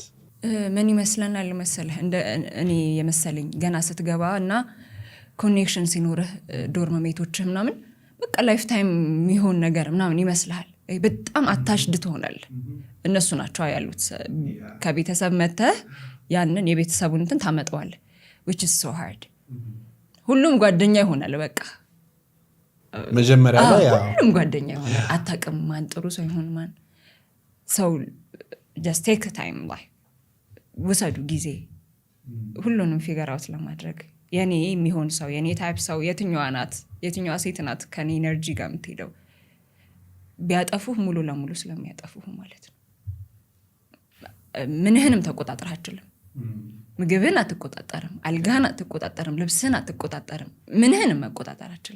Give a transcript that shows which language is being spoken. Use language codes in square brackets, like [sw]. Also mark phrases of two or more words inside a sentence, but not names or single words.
[am] ምን ይመስለናል መሰለህ እኔ የመሰለኝ ገና ስትገባ እና ኮኔክሽን ሲኖርህ ዶርም ሜቶችህ ምናምን በቃ [en] life time [am] የሚሆን ነገር ምናምን ይመስልሃል። በጣም አታሽድ ትሆናለህ። እነሱ ናቸው ያሉት። ከቤተሰብ መተህ ያንን የቤተሰቡን እንትን ታመጣዋለህ [en] which is so hard። [am] ሁሉም ጓደኛ ይሆናል በቃ መጀመሪያ ላይ ሁሉም ጓደኛ ይሆናል። አታውቅም ማን ጥሩ ሰው ይሆን ማን ሰው። [en] just take time [am] ላይ ውሰዱ ጊዜ ሁሉንም [en] figure out [am] ለማድረግ የኔ የሚሆን ሰው የኔ ታይፕ ሰው የትኛዋ ሴት ናት ከኔ ኤነርጂ ጋር የምትሄደው። ቢያጠፉህ ሙሉ ለሙሉ ስለሚያጠፉህ ማለት ነው። ምንህንም ተቆጣጠር አትችልም። ምግብህን አትቆጣጠርም፣ አልጋህን አትቆጣጠርም፣ ልብስህን አትቆጣጠርም። ምንህንም መቆጣጠር አትችልም።